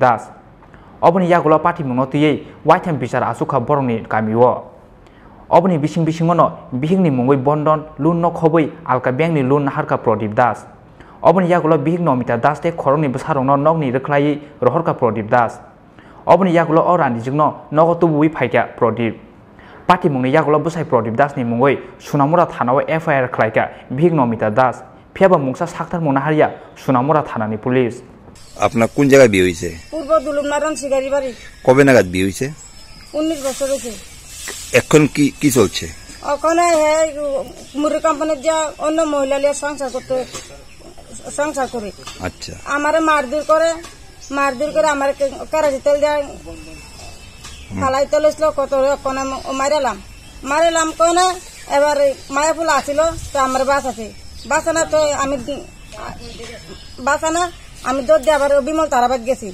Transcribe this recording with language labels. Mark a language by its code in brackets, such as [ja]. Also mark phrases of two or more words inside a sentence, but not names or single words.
[trp] Das oboni yagulo party mungotiyei waitam bichar asukha borongni gamio oboni bisingono bihikni mungoi bondon loan no khoboi alka bankni loan harka Prodip Das oboni yagulo bihik nomita das te khorongni bwsarongno nokni rwklai rohorka Prodip Das oboni yagulo o randi jigno nogo tubui phaika Prodip Party Mungni Yagulo Bwsai Prodip Das ni Mungoi Sunamura Thanawo FIR Klaika Bihik Nomita Das Phiaba Mungsa Sakthar Mungna Haria Sunamura Thanani Police [bn] আপনার কোন জায়গায় বিয়ে হইছে পূর্ব দুলুমনারায়ণ শিকারি বাড়ি কবে নাগাদ বিয়ে হইছে 19 বছর হইছে এখন কি চলছে ওখানে মুরগি কোম্পানির যা অন্য মহিলাদের সংসার করে আচ্ছা আমারে মারধর করে আমার কারাজি তেল দেয় ফালাই তেলছিল কত কোন মারালাম কোন এবার মায়াফুল আসিল তো আমার বাসানা তো আমি দৌড় দিয়ে আবার বিমল তারাবাদ গেছি